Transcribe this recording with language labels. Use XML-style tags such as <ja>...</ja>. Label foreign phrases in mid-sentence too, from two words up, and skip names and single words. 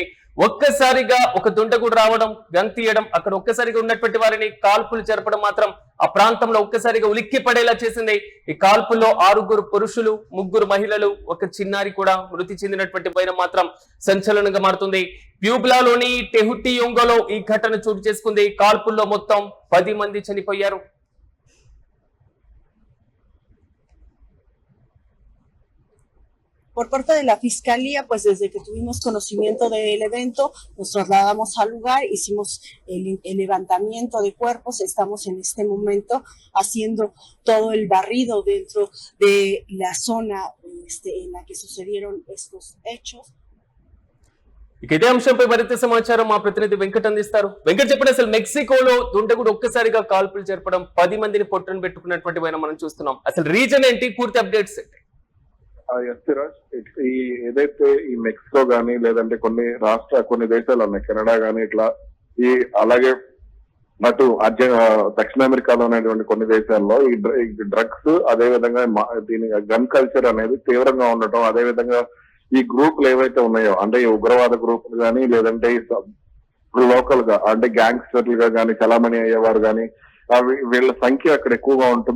<te>ఒక్కసారిగా ఒక దుండగుడు రావడం, గన్ తీయడం, అక్కడ ఒక్కసారిగా ఉన్నటువంటి వారిని కాల్పులు జరపడం మాత్రం ఆ ప్రాంతంలో ఒక్కసారిగా ఉలిక్కి పడేలా చేసింది. ఈ కాల్పుల్లో 6 పురుషులు, 3 మహిళలు, 1 చిన్నారి కూడా మృతి చెందినటువంటి పైన మాత్రం సంచలనంగా మారుతుంది. ప్యూబ్లాలోని టెహుటియుంగోలో ఈ ఘటన చోటు చేసుకుంది. కాల్పుల్లో మొత్తం 10 మంది చనిపోయారు.</te> <es>Por parte de la Fiscalía, pues desde que tuvimos conocimiento del evento, nos trasladamos al lugar, hicimos el levantamiento de cuerpos, estamos en este momento haciendo todo el barrido dentro de la zona en la que sucedieron estos hechos.</es> <te>ఇక ఇదే అంశంపై మరింత సమాచారం మా ప్రతినిధి వెంకట్ అందిస్తారు. వెంకట్ చెప్పండి, అసలు మెక్సికోలో దుండగుడు ఒక్కసారిగా కాల్పులు జరపడం, 10 మందిని పొట్టను పెట్టుకున్నటువంటి మనం చూస్తున్నాం. అసలు రీజన్ ఏంటి, పూర్తి అప్డేట్స్ ఏంటి? ఈ ఏదైతే ఈ మెక్సికో గానీ లేదంటే కొన్ని దేశాలు ఉన్నాయి, కెనడా గానీ ఇట్లా ఈ అలాగే అటు దక్షిణ అమెరికాలో ఉన్నటువంటి కొన్ని దేశాల్లో ఈ డ్రగ్స్ అదే విధంగా దీని</te> <en>gun culture</en> <te>అనేది తీవ్రంగా ఉండటం, అదే విధంగా ఈ గ్రూపులు ఏవైతే ఉన్నాయో అంటే ఈ ఉగ్రవాద గ్రూపులు గానీ లేదంటే లోకల్ గా అంటే గ్యాంగ్స్టర్లుగా గానీ చలామణి అయ్యేవారు గానీ వీళ్ళ సంఖ్య అక్కడ ఎక్కువగా ఉంటుంది.</te>